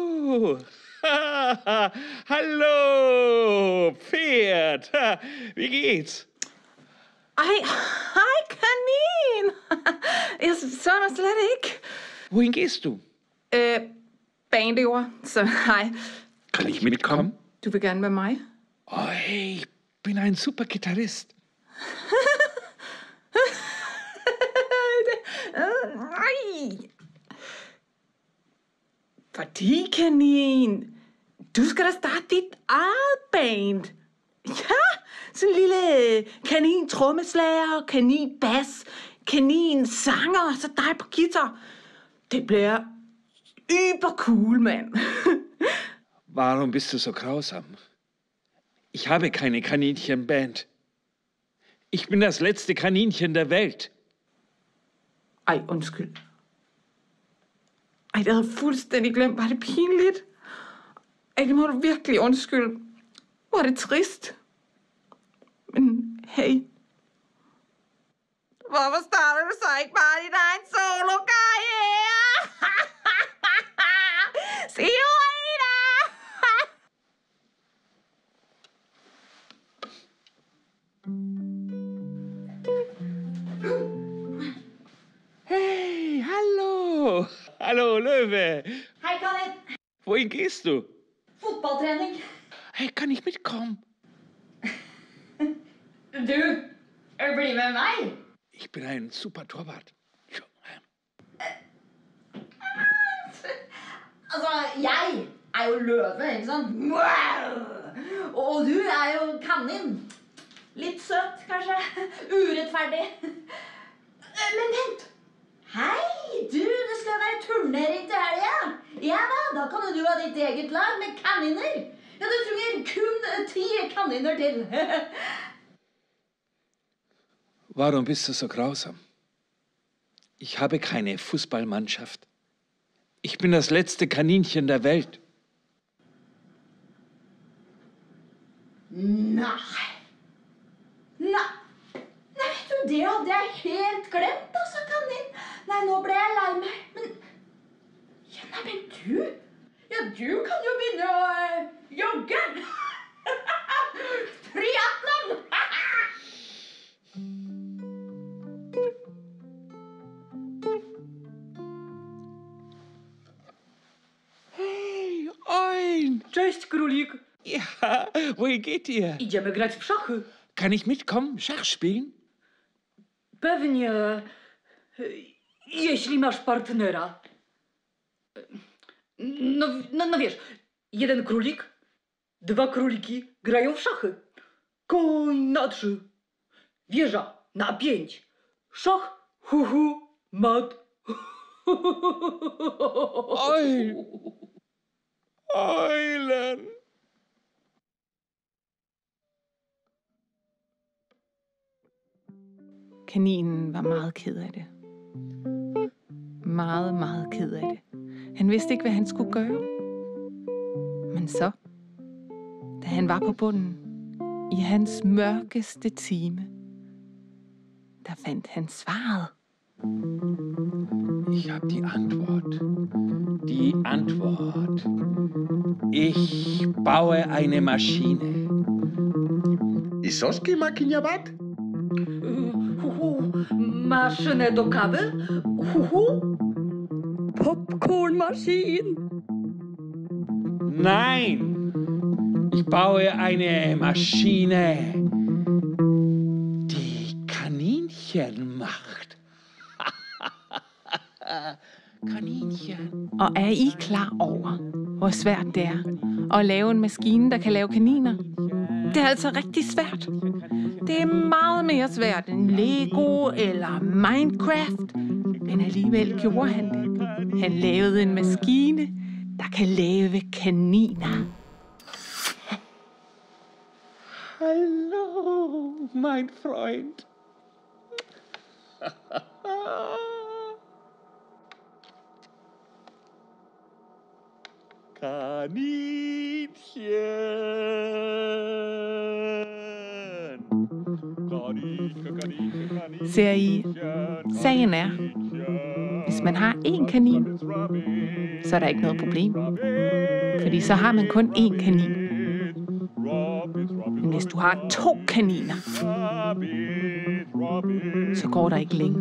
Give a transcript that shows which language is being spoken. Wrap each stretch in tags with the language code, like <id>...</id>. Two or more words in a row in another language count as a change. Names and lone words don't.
<de>Hallo, Pferd! Wie geht's?</de> <da>Hej kanin! Jeg så dig slet ikke.</da> <de>Wohin gehst du?</de> <da>Bandeord, så hej.</da> <de>Kann ich mitkommen?</de> <da>Du vil gerne med mig?</da> <de>Oh, hey, ich bin ein super Gitarrist.</de> <da>Nej! Fordi kanin, du skal da starte dit eget band. Ja, sådan en lille kanin trommeslager, kanin bas, kanin sanger, og så dig på guitar. Det bliver übercool, mand.</da> <de>Warum bist du so grausam? Ich habe keine Kaninchenband. Ich bin das letzte Kaninchen der Welt.</de> <da>Ej, undskyld. Ej, det havde jeg fuldstændig glemt. Var det pinligt? Ej, det må du virkelig undskylde. Var det trist? Men hey. Hvorfor starter du så ikke bare din egen solo-karriere?</da> <en>See you later!</en> <de>Hey, hallo! Hallo, Löwe!</de> <da>Hej, Kanin.</da> <de>Wohin gehst du?</de> <no>Fotballtrening.</no> <de>Hey, kann ich mitkommen?</de> <no>Du, bli med meg.</no> <de>Ich bin ein super Torwart.</de> <no>Altså, jeg er jo løve, ikke sant? Og du er jo kanin. Litt søt, kanskje. Urettferdig. Men vent. Hei, du, det skal være turnering til helga. Ja da kan du ha ditt eget lag med kaniner. Ja, du trenger kun 10 kaniner til.</no> <de>Warum bist du so grausam? Ich habe keine Fußballmannschaft. Ich bin das letzte Kaninchen der Welt.</de> <no>Nei, vet du, det hadde jeg helt glemt, altså, kanin. Nei, nå ble jeg lei meg, men... Ja, nei, men du kan jo begynne å jogge. Triathlon! Hey, Oin!</no> <pl>Cześć, królik.</pl> <de>Ja, wohin geht ihr?</de> <pl>Idziemy grać w szachy.</pl> <de>Kann ich mitkommen? Schach spielen?</de> <pl>Pewnie. Jeśli masz partnera. No wiesz, jeden królik, 2 króliki grają w szachy. Koń na 3, wieża na 5, szach, mat. Oj!</pl> <de>Eulen!</de> <da>Kaninen var meget ked af det. Meget, meget ked af det. Han vidste ikke, hvad han skulle gøre. Men så, da han var på bunden, i hans mørkeste time, der fandt han svaret.</da> <de>Ich habe die Antwort. Die Antwort. Ich baue eine Maschine. Isoski makinyabat?</de> <pl>Maszynę do kawy?</pl> <de>Popcornmaschine? Nein! Ich baue eine Maschine, die Kaninchen macht. Kaninchen.</de> <da>Og er I klar over, hvor svært det er at lave en maskine, der kan lave kaniner? Det er altså rigtig svært. Det er meget mere svært end Lego eller Minecraft. Men alligevel gjorde han det. Han lavede en maskine, der kan lave kaniner.</da> <de>Hallo, mein Freund. Kaninchen.</de> <da>Ser I? Sagen er, hvis man har én kanin, så er der ikke noget problem. Fordi så har man kun én kanin. Men hvis du har 2 kaniner, så går der ikke længe.</da>